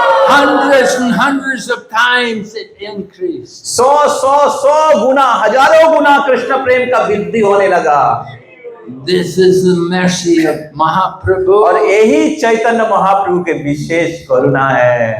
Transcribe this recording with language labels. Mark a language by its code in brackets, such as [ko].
[en] hundreds and hundreds of times it increased. [hi] 100 गुना, हजारों गुना कृष्ण प्रेम का वृद्धि होने लगा। [en] This is the mercy of Mahaprabhu. [hi] और यही चैतन्य महाप्रभु के विशेष करुणा है।